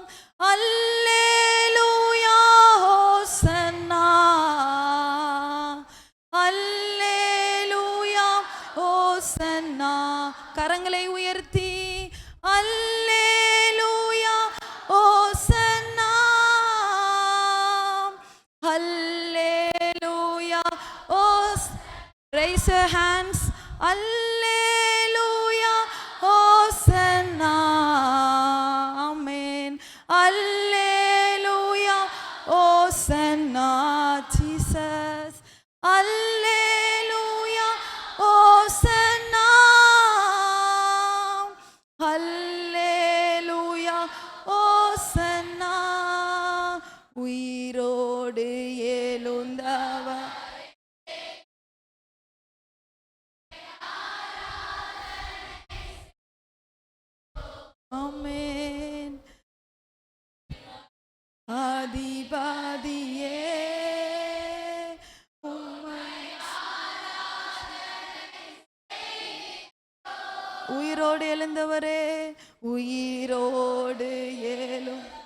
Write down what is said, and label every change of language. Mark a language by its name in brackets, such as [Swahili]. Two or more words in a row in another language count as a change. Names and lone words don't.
[Tamil] அல்லேலூயா ஹோசன்னா, அல்லேலூயா ஹோசன்னா. கரங்களை உயர்த்தி அல்லேலூயா ஹோசன்னா, அல்லேலூயா ஹோஸ். [English] Raise your hands. Alleluia, Hosanna, Amen. Alleluia, Hosanna, Jesus. Alleluia, Hosanna, Alleluia, Hosanna. [Tamil] உயிரோடு எழுந்தவர் ஆமென். அதிபதியே உயிரோடு எழுந்தவரே, உயிரோடு எழும்